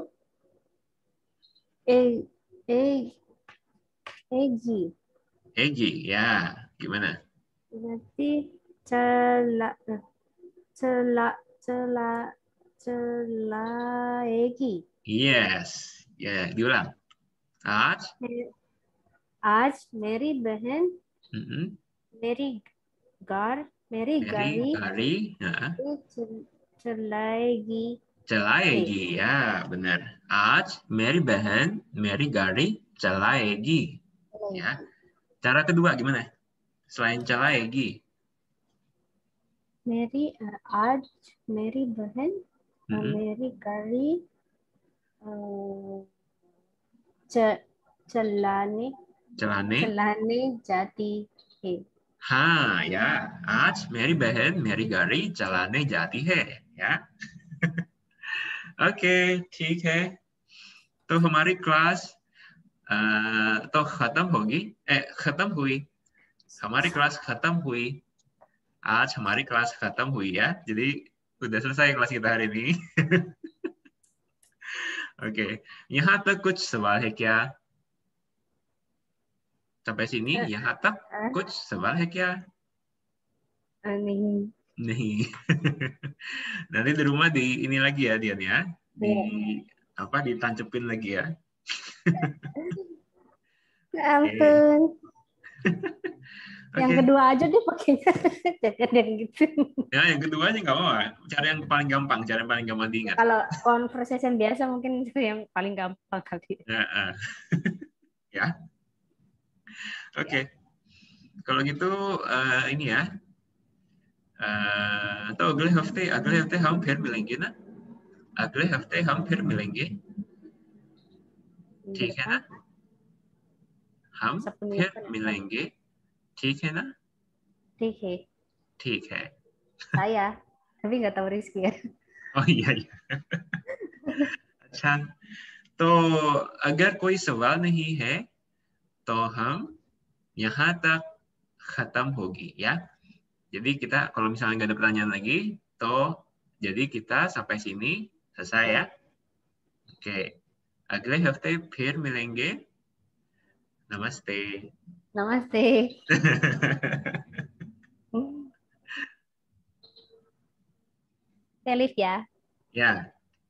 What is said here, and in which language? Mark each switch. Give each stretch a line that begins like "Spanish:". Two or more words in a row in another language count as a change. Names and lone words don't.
Indonesian: Egi, ya. Gimana? Berarti Egi. Yes. Ya, diulang.
Hindi: Aj मेरी बहन मेरी गाड़ी चलाएगी.
Indonesian: Chalaegi, ya benar.
Hindi: आज मेरी बहन मेरी गाड़ी चलाएगी.
Indonesian: Ya. Cara kedua gimana? Selain chalaएगी.
Hindi: आज मेरी बहन मेरी गाड़ी चलाने जाती है. हाँ या, आज मेरी बहन मेरी गाड़ी चलाने जाती है. या. ओके, ठीक है. तो हमारी क्लास तो खत्म होगी. खत्म हुई. हमारी क्लास खत्म हुई. आज हमारी क्लास खत्म हुई ya.
Indonesian: Jadi udah selesai kelas kita hari ini. Oke,
Hindi: यहाँ तक कुछ सवाल है क्या?
Indonesian: Sampai sini
Hindi: यहाँ तक कुछ सवाल है क्या? नहीं.
Indonesian: Nih. Nanti di rumah di ini lagi ya Dian ya. Ditancepin lagi ya. Ampun. Yang kedua aja deh pakainya. Jangan yang gitu. Ya, yang kedua aja nggak apa-apa. Cara yang paling gampang, diingat. Kalau conversation biasa mungkin itu yang paling gampang kali. Ya. Oke. Kalau gitu ini ya.
Hindi: तो अगले हफ्ते हम फिर मिलेंगे ना. अगले हफ्ते हम फिर मिलेंगे. ठीक है ना? हम फिर मिलेंगे. ठीक है ना? ठीक है.
Indonesian: Saya, tapi nggak tahu Rizky ya. Oh iya.
Hindi: अच्छा. तो अगर कोई सवाल नहीं है, तो हम यहाँ तक खत्म होगी ya.
Indonesian: Jadi kita kalau misalnya nggak ada pertanyaan lagi, jadi kita sampai sini selesai ya. Oke.
Hindi: अगले हफ्ते फिर मिलेंगे. Namaste. Namaste.
Indonesian: Saya Liv ya. Ya.